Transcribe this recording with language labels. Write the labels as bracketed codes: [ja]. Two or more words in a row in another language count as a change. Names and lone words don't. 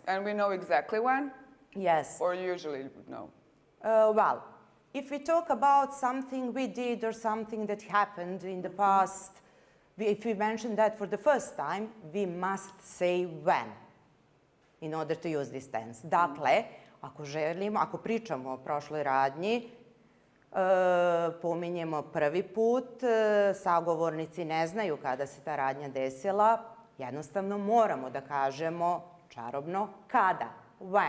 [en] And we know exactly when? Yes. Or usually we know? Well, if we talk about something we did or something that happened in the past, if we mention that for the first time, we must say when. in order to use this tense. [sr] Dakle, ako pričamo o prošloj radnji, pominjemo prvi put, sagovornici ne znaju kada se ta radnja desila, jednostavno moramo da kažemo čarobno kada, when.